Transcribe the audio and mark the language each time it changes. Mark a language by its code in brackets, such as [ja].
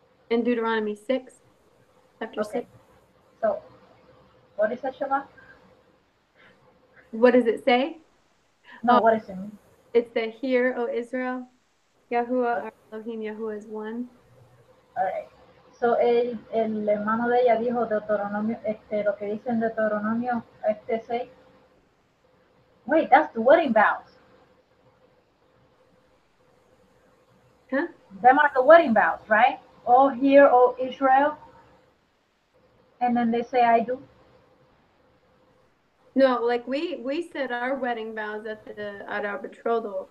[en] In Deuteronomy 6, chapter 6. So, what is that Shema? What does it say? No, what is it? It's the Hear, O Israel, Yahuwah, our Elohim, Yahuwah is one. All right. [es] So, el hermano de ella dijo Deuteronomio, lo que dice en Deuteronomio 6. [en] Wait, that's the wedding vows. Huh? Them are the wedding vows, right? Oh, hear, O Israel. And then they say, I do. No, like we said our wedding vows at our betrothal.